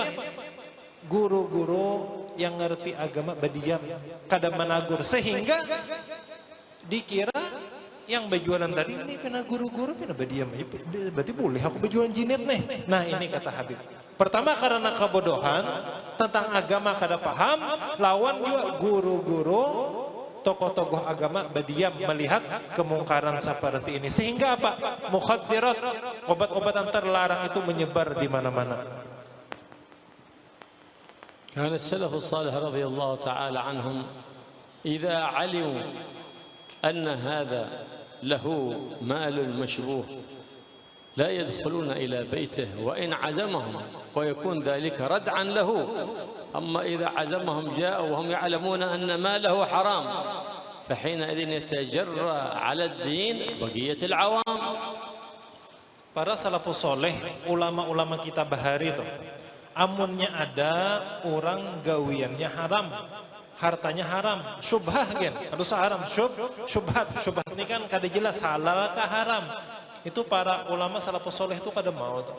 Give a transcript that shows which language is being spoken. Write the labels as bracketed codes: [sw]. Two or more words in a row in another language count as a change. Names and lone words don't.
[bjn] Guru-guru yang ngerti agama badiam, kada menagur sehingga dikira yang berjualan tadi ini pernah guru-guru pernah badiam, berarti boleh aku berjualan jinet nih. Nah ini kata Habib. Pertama karena kebodohan tentang agama kada paham, lawan juga guru-guru tokoh-tokoh agama badiam melihat kemungkaran seperti ini. Sehingga apa? Mukhaddirat, obat-obatan terlarang itu menyebar di mana-mana. [ar] كان السلف الصالح رضي الله تعالى عنهم إذا علموا أن هذا له مال المشبوه لا يدخلون إلى بيته وإن عزمهم ويكون ذلك ردعا له. أما إذا عزمهم جاءوا وهم يعلمون أن ماله حرام فحينئذ يتجرى على الدين بقية العوام. [bjn] Para [ar] السلف الصالح, [bjn] ulama-ulama kita bahari itu, amunnya ada orang gawiannya haram, hartanya haram, syubhah kan, harus haram, syubhat ini kan kada jelas halal kah haram. Itu para ulama [ar] السلف الصالح [bjn] itu kada mau tuh.